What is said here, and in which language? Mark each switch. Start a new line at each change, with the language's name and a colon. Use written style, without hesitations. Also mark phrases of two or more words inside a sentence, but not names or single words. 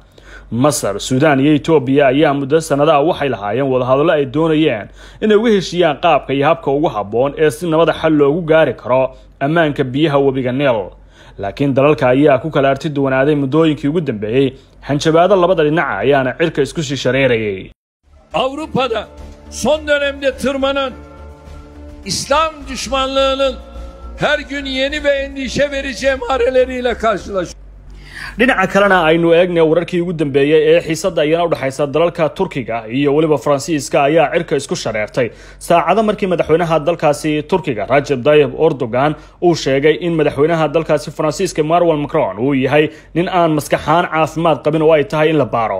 Somali: Masar, Sudan iyo Ethiopia ayaa muddo sanadaha waxay lahaayeen wada hadallo ay doonayeen inay uga heshiiyaan qaabka iyo habka ugu habboon ee si nabad xal loogu gaari karo ammaanka biyaha wabiga Niil. laakiin dalalka ayaa ku kala arti duwanaaday muddooyinkii ugu dambeeyay hanjabaado labada dhinac ayaana cirka isku shishareerayay.
Turkish: Avrupa'da son dönemde tırmanan İslam düşmanlığının her gün yeni ve endişe verici emareleriyle karşılaşıyoruz.
Somali: dhinaca kalena aynu eegnay wararkii ugu dambeeyay ee xiisadda ayana u dhaxaysa dalalka Turkiga iyo waliba Faransiiska ayaa cirka isku shareertay saacada markii madaxweynaha dalkaasi Turkiga Recep Tayyip Erdogan uu sheegay in madaxweynaha dalkaasi Faransiiska Emmanuel Macron uu yahay nin aan maskaxaan caafimaad qabin oo ay tahay in la baaro.